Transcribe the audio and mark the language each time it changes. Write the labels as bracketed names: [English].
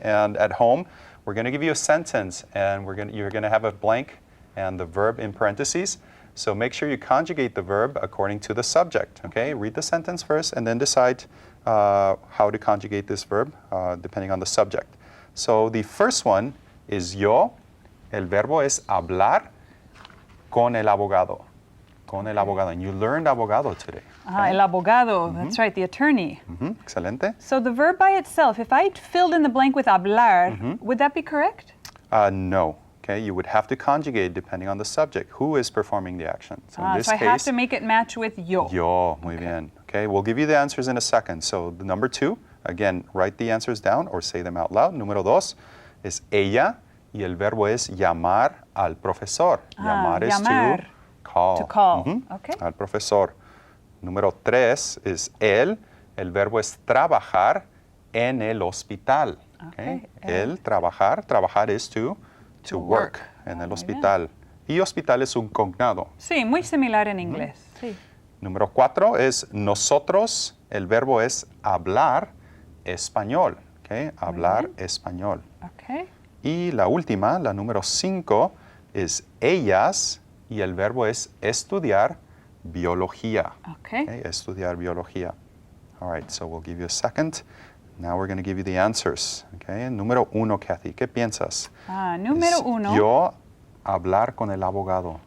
[English] And at home, we're going to give you a sentence, and you're going to have a blank and the verb in parentheses. So make sure you conjugate the verb according to the subject, okay? Read the sentence first, and then decide how to conjugate this verb depending on the subject. So the first one is yo. [Spanish] El verbo es hablar con el abogado. Con el abogado. [English] And you learned abogado today. [Spanish] El abogado, [English] that's right, the attorney. [Spanish] Excelente. [English] So the verb by itself, if I filled in the blank with hablar, would that be correct? No. Okay, you would have to conjugate depending on the subject. Who is performing the action? So in this So I case, have to make it match with yo. [Spanish] yo. Muy bien. [English] Okay, we'll give you the answers in a second. So the number 2, again, write the answers down or say them out loud. [Spanish] Número 2 [English] is [Spanish] ella y el verbo es llamar al profesor. [English] Llamar is [Spanish] llamar. [English] to call. To call. Okay. [Spanish] Al profesor. Número 3 is él. El verbo es trabajar en el hospital. Okay. El trabajar. Trabajar [English] is to work [Spanish] en el hospital. Y hospital es un cognado. Sí, muy similar en inglés. Sí. Número 4 es nosotros. El verbo es hablar español. Okay. Hablar español. Okay. Y la última, la número 5, es ellas. Y el verbo es estudiar biología. [English] Okay. [Spanish] Okay, estudiar biología. [English] All right, so we'll give you a second. Now we're going to give you the answers. [Spanish] Okay, número 1, Kathy, ¿qué piensas? Número 1. Yo hablar con el abogado.